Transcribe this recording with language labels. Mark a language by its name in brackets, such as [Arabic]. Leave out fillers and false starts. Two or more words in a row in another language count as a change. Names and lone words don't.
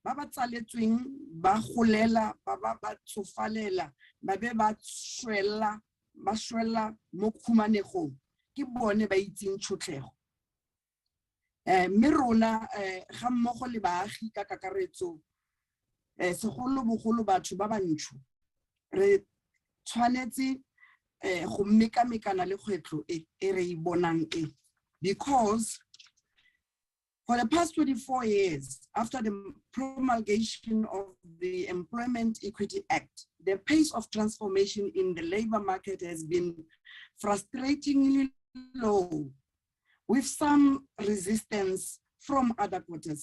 [Tswana] ba ba tsaletsweng ba golela ba tsofalela ba be ba swela mo khumanegong ke bone ba itseng tšhotlego. Mme rona ga mmogo le baagi ka kakaretso segolobogolo batho ba bantsho re tshwanetse go mekamekana le kgwetlho e re e bonang e, [English] because for the past 24 years, after the promulgation of the Employment Equity Act, the pace of transformation in the labor market has been frustratingly low, with some resistance from other quarters.